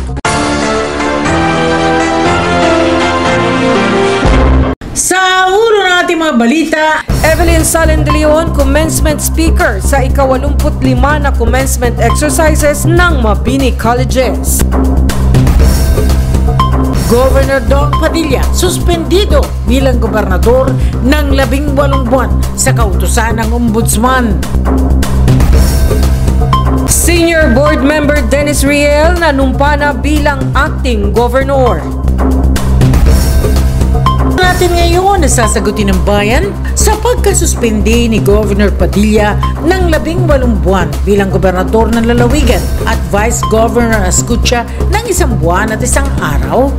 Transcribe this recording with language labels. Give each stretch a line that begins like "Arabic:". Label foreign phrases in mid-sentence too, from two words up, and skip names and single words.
Filipino: Sa ulo ng ating mga balita, Evelyn Salen de Leon,
English: commencement speaker
Filipino: sa ika-85 na
English: commencement exercises
Filipino: ng Mabini Colleges. Governor Dong Padilla, suspendido bilang gobernador ng 18 buwan sa kautusan ng ombudsman. Senior Board Member Dennis Riel nanumpa na bilang
English: acting governor.
Filipino: Natin ngayon nasasagutin ng bayan sa pagkasuspindi ni Governor Padilla ng 18 buwan bilang gobernador ng lalawigan at Vice Governor Ascutia ng 1 buwan at 1 araw.